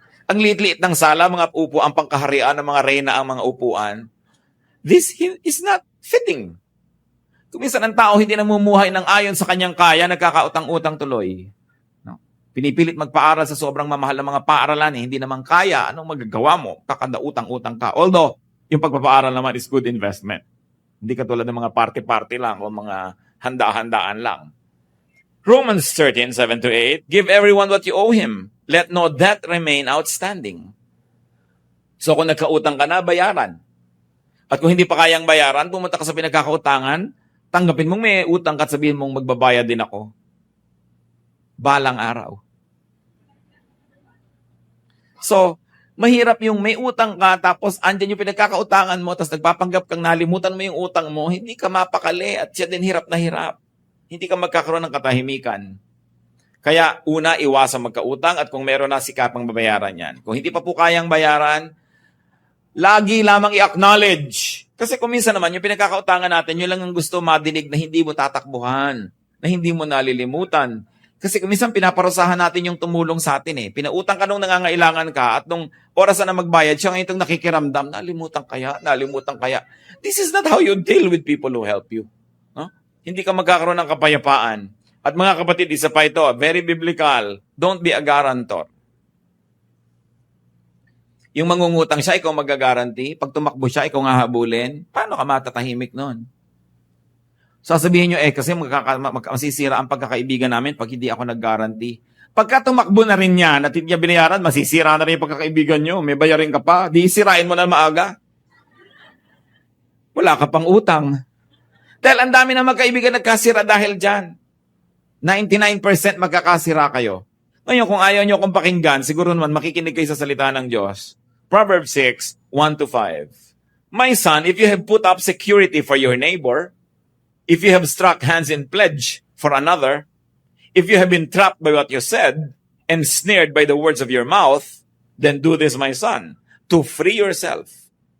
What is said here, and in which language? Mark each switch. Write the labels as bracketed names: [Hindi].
[Filipino] Ang liit-liit ng sala, mga upuan, pangkaharian ng mga reyna ang mga upuan. [English] This is not fitting. [Filipino] Kung minsan ang tao hindi namumuhay ng ayon sa kanyang kaya, nagkakautang-utang tuloy. No? Pinipilit magpaaral sa sobrang mamahal ng mga paaralan, hindi naman kaya, anong magagawa mo? Kakanda-utang-utang ka. [English] Although, [Filipino] yung pagpapaaral naman [English] is good investment. [Filipino] Hindi katulad ng mga party-party lang o mga handa-handaan lang. [English] Romans 13:7-8, give everyone what you owe him. Let no debt remain outstanding. [Filipino] So kung nagkautang ka na, bayaran. At kung hindi pa kayang bayaran, pumunta ka sa pinagkakautangan, tanggapin mong may utang ka at sabihin mong magbabayad din ako. Balang araw. So, mahirap yung may utang ka, tapos andyan yung pinagkakautangan mo, tapos nagpapanggap kang nalimutan mo yung utang mo, hindi ka mapakali at siya din hirap na hirap. Hindi ka magkakaroon ng katahimikan. Kaya una, iwasan magkautang at kung meron na, sikapang babayaran yan. Kung hindi pa po kayang bayaran, lagi lamang i-acknowledge. Kasi kung minsan naman, yung pinagkakautangan natin, yun lang ang gusto madinig na hindi mo tatakbuhan, na hindi mo nalilimutan. Kasi kung minsan pinaparusahan natin yung tumulong sa atin eh. Pinautang ka nung nangangailangan ka at nung oras na magbayad, siya ngayon itong nakikiramdam, nalimutan kaya. [English] This is not how you deal with people who help you. No? [Filipino] Hindi ka magkakaroon ng kapayapaan. At mga kapatid, isa pa ito, [English] very biblical, don't be a guarantor. [Filipino] Yung mangungutang siya, ikaw magagaranti. Pag tumakbo siya, ikaw nga habulin. Paano ka matatahimik nun? Sasabihin nyo, kasi masisira ang pagkakaibigan namin pag hindi ako nag-guarantee. Pagka tumakbo na rin yan at hindi niya binayaran, masisira na rin yung pagkakaibigan nyo. May bayarin ka pa. Di sirain mo na maaga. Wala ka pang utang. Dahil ang dami na magkaibigan nagkasira dahil dyan. 99% magkakasira kayo. Ngayon, kung ayaw nyo akong pakinggan, siguro naman makikinig kayo sa salita ng Diyos. [English] Proverbs 6:1-5. My son, if you have put up security for your neighbor, if you have struck hands in pledge for another, if you have been trapped by what you said, and snared by the words of your mouth, then do this, my son, to free yourself.